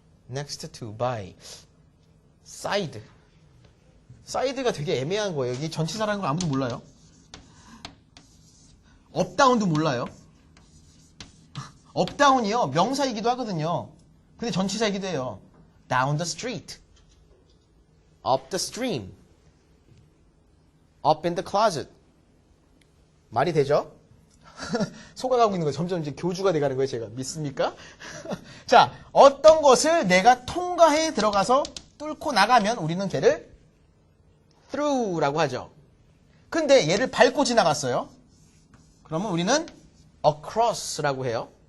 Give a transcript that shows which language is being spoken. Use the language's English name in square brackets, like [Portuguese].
[English] next to by side side [Korean] 가 되게 애매한 거예요. 이게 전치사라는 걸 아무도 몰라요. 업다운도 몰라요. 업다운이요 명사이기도 하거든요. 근데 전치사이기도 해요. [English] down the street, up the stream, up in the closet. [Korean] 말이 되죠? 속아가고 있는 거예요. 점점 이제 교주가 돼가는 거예요. 제가 믿습니까? 자, 어떤 것을 내가 통과해 들어가서 뚫고 나가면 우리는 걔를 through라고 하죠. 근데 얘를 밟고 지나갔어요. 그러면 우리는 across라고 해요.